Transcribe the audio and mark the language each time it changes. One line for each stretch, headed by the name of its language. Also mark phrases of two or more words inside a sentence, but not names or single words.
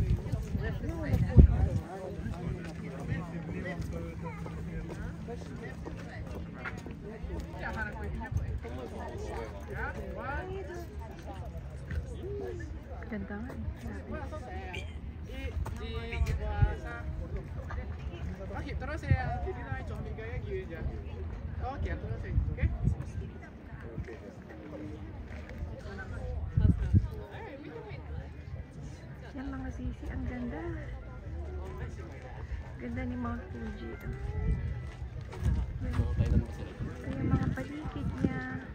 Filipino: Ganda nga eh.
Indonesian: Terus ya, jadi naik cuma kayak gini aja. Oke, terus oke.
Filipino: Yan mga sisi, ang ganda. Ganda ni Mount Fuji. Kaya mga paligid niya.